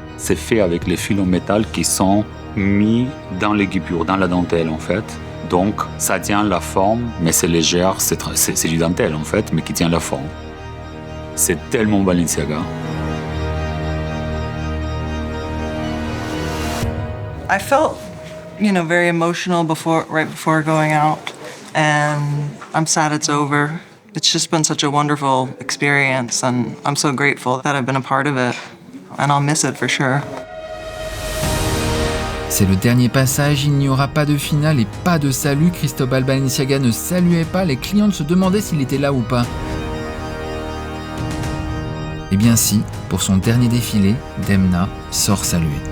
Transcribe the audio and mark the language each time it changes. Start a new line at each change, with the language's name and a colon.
French: C'est fait avec les fils en métal qui sont mis dans les guipures, dans la dentelle en fait. Donc ça tient la forme, mais c'est légère, c'est du dentelle en fait, mais qui tient la forme. C'est tellement Balenciaga.
English: I felt, very emotional right before going out, and I'm sad it's over. It's just been such a wonderful experience, and I'm so grateful that I've been a part of it. And I'll miss it for sure.
French: C'est le dernier passage, il n'y aura pas de finale et pas de salut. Cristobal Balenciaga ne saluait pas, les clientes se demandaient s'il était là ou pas. Eh bien si, pour son dernier défilé, Demna sort saluer.